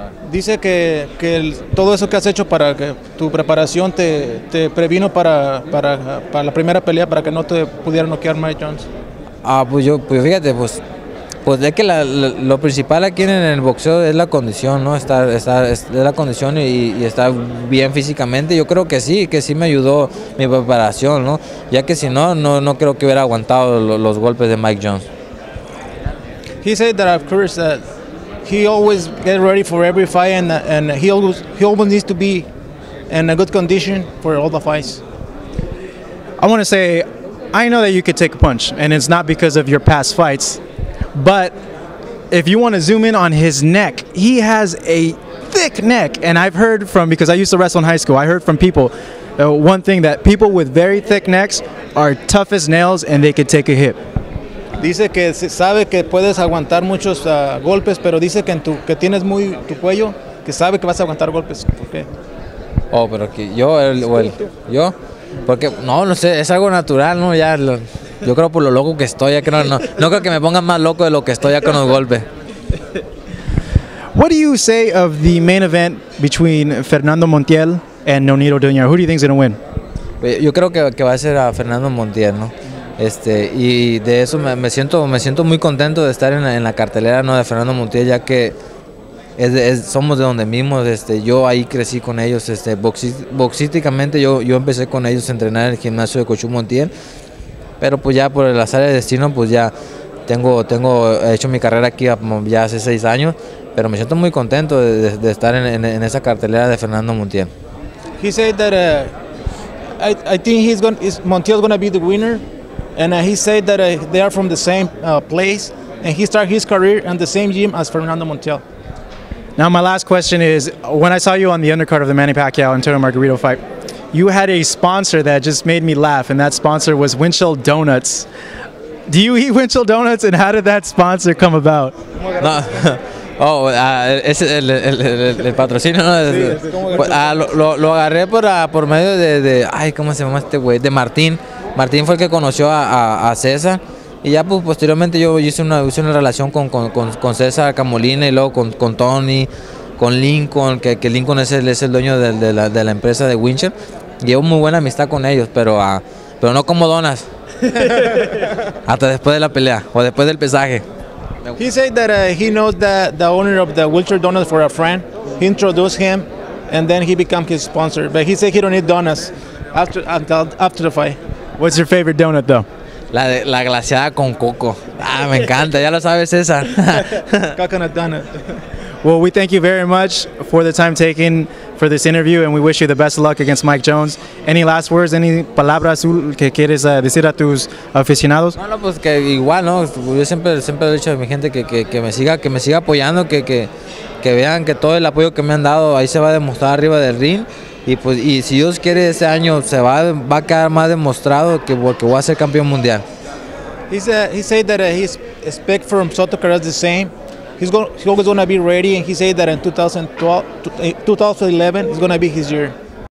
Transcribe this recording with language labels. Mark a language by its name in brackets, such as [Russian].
[Spanish] Dice que todo eso que has hecho para que tu preparación te previno para la primera pelea, para que no te pudiera noquear Mike Jones. Pues fíjate, pues es que lo principal aquí en el boxeo es la condición, ¿no? Es la condición y estar bien físicamente. Yo creo que sí me ayudó mi preparación, ¿no? Ya que si no creo que hubiera aguantado los golpes de Mike Jones. [English] He said that of course that he always get ready for every fight and he always needs to be in a good condition for all the fights. I want to say, I know that you could take a punch, and it's not because of your past fights, but if you want to zoom in on his neck, he has a thick neck, and I've heard from, because I used to wrestle in high school, I heard from people, one thing, that people with very thick necks are tough as nails and they could take a hit. [Spanish] Dice que sabe que puedes aguantar muchos golpes, pero dice que tienes muy tu cuello, que sabe que vas a aguantar golpes. ¿Por qué? Oh, pero que yo, yo, porque no sé, es algo natural, ¿no? Ya, yo creo por lo loco que estoy, ya que no creo que me pongan más loco de lo que estoy ya con los golpes. [English] What do you say of the main event between Fernando Montiel and Nonito Doña? Who do you think is going to win? [Spanish] Yo creo que va a ser a Fernando Montiel, ¿no? Y de eso me siento muy contento de estar en la cartelera, ¿no? De Fernando Montiel, ya que somos de donde mismo, yo ahí crecí con ellos, boxísticamente yo empecé con ellos a entrenar en el gimnasio de Cochu Montiel, pero pues ya por el azar del destino pues ya he hecho mi carrera aquí ya hace 6 años, pero me siento muy contento de estar en esa cartelera de Fernando Montiel. [English] He said that I think Montiel's going to be the winner, and he said that they are from the same place, and he started his career in the same gym as Fernando Montiel. Now my last question is, when I saw you on the undercard of the Manny Pacquiao Antonio Margarito fight, you had a sponsor that just made me laugh, and that sponsor was Winchell Donuts. Do you eat Winchell Donuts, and how did that sponsor come about? [Spanish] No, Es el patrocinio, ¿no? Pues, lo agarré por medio ay, ¿cómo se llama este güey? De Martín. Martín fue el que conoció a César. Y ya pues posteriormente yo hice una relación con César Camolina y luego con Tony, con Lincoln, que Lincoln es el dueño de la empresa de Wincher. Llevo muy buena amistad con ellos, pero no como donas. Hasta después de la pelea o después del pesaje. [English] He said that he knows the owner of the wheelchair donuts for a friend. He introduced him, and then he became his sponsor. But he said he don't need donuts after the fight. What's your favorite donut, though? [Spanish] La glaseada con coco. Me encanta, ya lo sabes, César. [English] Coconut donut. Well, we thank you very much for the time taken for this interview, and we wish you the best of luck against Mike Jones. Any last words, any [Spanish] palabras que quieres decir a tus aficionados? No, pues que igual, ¿no? Yo siempre he dicho a mi gente que me siga apoyando, que vean que todo el apoyo que me han dado ahí se va a demostrar arriba del ring. Y si Dios quiere, este año se va a quedar más demostrado que voy a ser campeón mundial. [English] He said that his expect from Soto Karass the same. He's always going to be ready, and he said that in 2011 is going to be his year.